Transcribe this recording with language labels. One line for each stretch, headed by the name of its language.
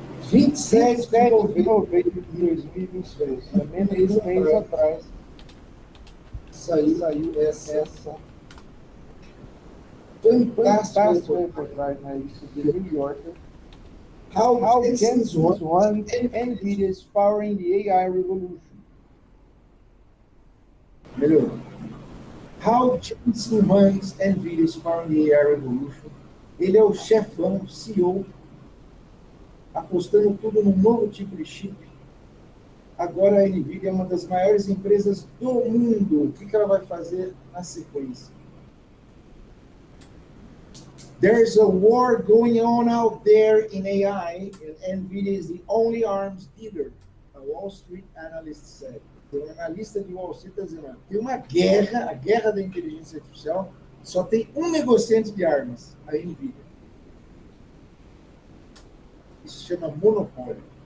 Portuguese: 27 de novembro de 2023, há menos de um mês atrás, saiu essa fantástica reportagem na revista The New Yorker.
English: How Jensen Huang NVIDIA is powering the AI revolution. Melhorou. How Jensen Huang's NVIDIA is powering the AI revolution.
Portuguese: Ele é o chefão, CEO, apostando tudo num novo tipo de chip. Agora a NVIDIA é uma das maiores empresas do mundo. O que ela vai fazer na sequência?
English: There's a war going on out there in AI, and NVIDIA is the only arms dealer, a Wall Street analyst said.
Portuguese: Tem um analista de Wall Street está dizendo, tem uma guerra, a guerra da inteligência artificial, só tem um negociante de armas, a NVIDIA. Isso se chama monopólio.